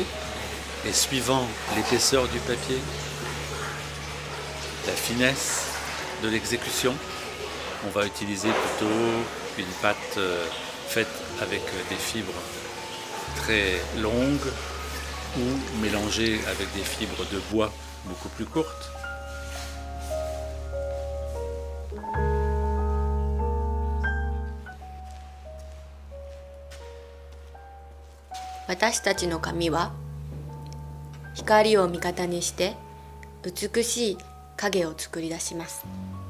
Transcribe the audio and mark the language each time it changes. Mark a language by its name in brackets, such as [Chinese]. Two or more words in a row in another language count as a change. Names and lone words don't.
[French] Et suivant l'épaisseur du papier, la finesse de l'exécution, on va utiliser plutôt une pâte faite avec des fibres très longues ou mélangée avec des fibres de bois beaucoup plus courtes. [Japanese] 私たちの紙は光を味方にして美しい影を作り出します。